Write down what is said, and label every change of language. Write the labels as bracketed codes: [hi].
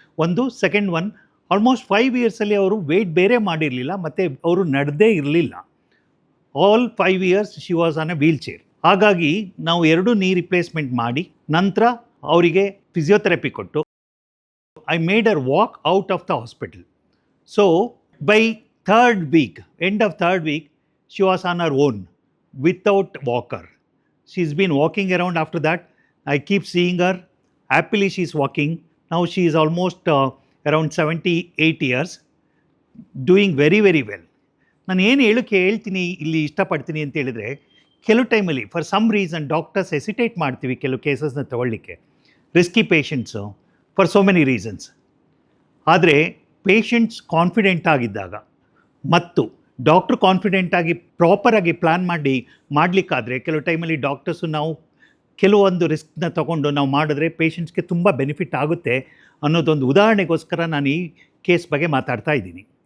[kn] ಒಂದು second one, almost 5 ಇಯರ್ಸಲ್ಲಿ ಅವರು weight ಬೇರೆ ಮಾಡಿರಲಿಲ್ಲ ಮತ್ತು ಅವರು ನಡೆದೇ ಇರಲಿಲ್ಲ. [en] All 5 years she was on a wheelchair. [kn] ಹಾಗಾಗಿ ನಾವು 2 ನೀ ರಿಪ್ಲೇಸ್ಮೆಂಟ್ ಮಾಡಿ ನಂತರ ಅವರಿಗೆ ಫಿಸಿಯೋಥೆರಪಿ ಕೊಟ್ಟು [en] I made her walk out of the hospital. So by 3rd week, end of 3rd week, she was on her own without walker. She's been walking around after that. I keep seeing her. Happily she is walking. Now she is almost around 78 years, doing very, very well. [kn] ನಾನು ಏನು ಹೇಳ್ತೀನಿ ಇಲ್ಲಿ ಇಷ್ಟಪಡ್ತೀನಿ ಅಂತ ಹೇಳಿದರೆ, ಕೆಲವು ಟೈಮಲ್ಲಿ [en] for some reason [kn] doctors hesitate ಮಾಡ್ತೀವಿ ಕೆಲವು ಕೇಸಸ್ನ ತೊಗೊಳ್ಳಿಕ್ಕೆ, risky patients, [en] For so many reasons. [kn] ಆದರೆ ಪೇಷಂಟ್ಸ್ ಕಾನ್ಫಿಡೆಂಟ್ ಆಗಿದ್ದಾಗ ಮತ್ತು ಡಾಕ್ಟ್ರು ಕಾನ್ಫಿಡೆಂಟಾಗಿ ಪ್ರಾಪರಾಗಿ ಪ್ಲ್ಯಾನ್ ಮಾಡಲಿಕ್ಕಾದರೆ ಕೆಲವು ಟೈಮಲ್ಲಿ ಡಾಕ್ಟರ್ಸು ನಾವು ಕೆಲವೊಂದು ರಿಸ್ಕ್ನ ತೊಗೊಂಡು ನಾವು ಮಾಡಿದ್ರೆ ಪೇಷಂಟ್ಸ್ಗೆ ತುಂಬ ಬೆನಿಫಿಟ್ ಆಗುತ್ತೆ ಅನ್ನೋದೊಂದು ಉದಾಹರಣೆಗೋಸ್ಕರ ನಾನು ಈ ಕೇಸ್ ಬಗ್ಗೆ ಮಾತಾಡ್ತಾ ಇದ್ದೀನಿ.